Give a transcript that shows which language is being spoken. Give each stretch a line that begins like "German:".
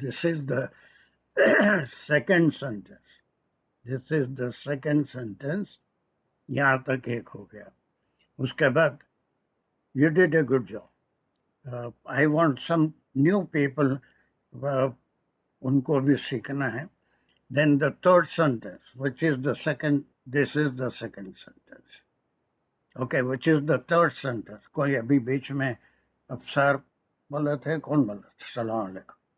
English: This is the second sentence. This is the second sentence.
Urdu: یہاں تک ایک ہو گیا. اس کے بعد
English: You did a good job. I want some new people,
Urdu: ان کو بھی سیکھنا ہے.
English: Then the third sentence which is the second. This is the second sentence. Okay, which is the third sentence.
Urdu: کوئی ابھی بیچ میں افسر بولے تھے، کون بولا تھا؟ السلام علیکم.